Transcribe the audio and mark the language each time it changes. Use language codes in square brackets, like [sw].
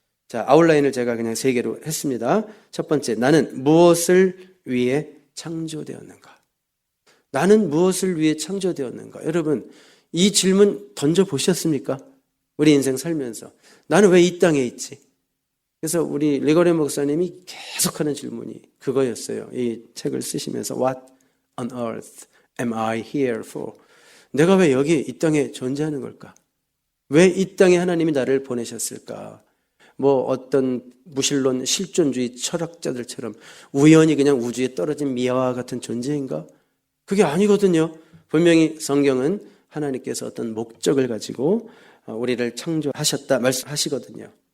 [ko] 자, 아웃라인을 제가 그냥 3개로 했습니다. 첫 번째, 나는 무엇을 위해 창조되었는가? 나는 무엇을 위해 창조되었는가? 여러분, 이 질문 던져보셨습니까? 우리 인생 살면서. 나는 왜 이 땅에 있지? 그래서 우리 리거레 목사님이 계속하는 질문이 그거였어요. 이 책을 쓰시면서 [en] What on earth am I here for? [ko] 내가 왜 여기 이 땅에 존재하는 걸까? 왜 이 땅에 하나님이 나를 보내셨을까? 어떤 무신론 실존주의 철학자들처럼 우연히 그냥 우주에 떨어진 미아와 같은 존재인가? 그게 아니거든요. 분명히 성경은 하나님께서 어떤 목적을 가지고 우리를 창조하셨다 말씀하시거든요.